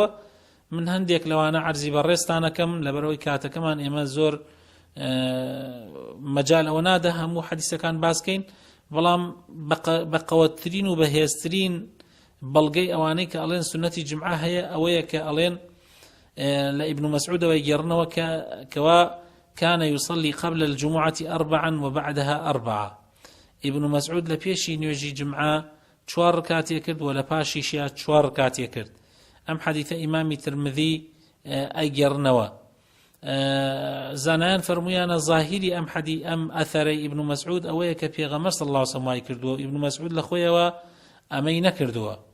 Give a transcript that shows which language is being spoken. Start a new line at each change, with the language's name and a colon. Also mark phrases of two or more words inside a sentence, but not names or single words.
Central Kurdish: من هەندێک لەوانە عەرزی بەڕێستانەکەم لەبەرەوەی کاتەکەمان ئێمە زۆر مەجال ئەوە نادە هەموو حەدیثەکان باسکەین، بەڵام بەقەوەترین و بەهێزترین بەڵگەی ئەوانەی کە ئەڵێن سنەتی جمعە هەیە ئەوەیە کە ئەڵێن لە ئیبن مەسعودەوە گەڕنەوە کەوا
Arabic: كان يصلي قبل الجمعة 4 وبعدها 4.
Central Kurdish: ابن مسعود لپێشی نوێژی جمعە 4 رکاتی کرد و لە پاشیشیا 4 رکاتی کرد. ئەم حەدیثە ئیمامی ترمذی ئەگەڕنەوە. زانایان فەرموویانە ظاهری ئەم ئەثەرەی ئیبن مەسعود ئەوەیە کە پێغەمبەر
Arabic: صلی الله علیه و سلم
Central Kurdish: کردووە، ئیبن مەسعود لە خۆیەوە ئەمەی نەکردووە.